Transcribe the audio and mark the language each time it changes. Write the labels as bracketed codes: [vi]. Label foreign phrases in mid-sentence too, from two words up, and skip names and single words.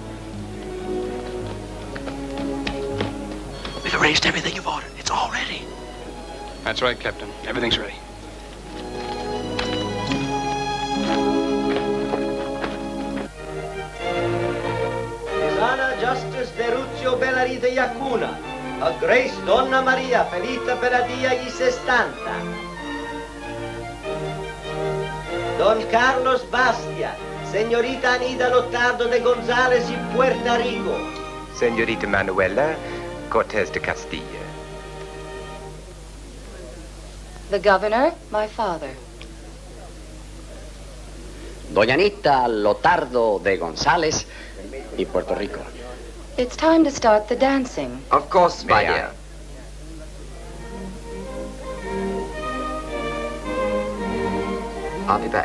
[en] We've arranged everything you've ordered. It's all ready. That's right, Captain. Everything's ready. His Honor Justice Ferruccio Bellarita Iacuna, a Grace Donna Maria Felita Peradia y 60. Don Carlos Bastia, señorita Anida Lotardo de González y Puerto Rico. Señorita Manuela Cortés de Castilla. The governor, my father. Doña Anita Lotardo de González y Puerto Rico. It's time to start the dancing. Of course, my dear. I'll be back.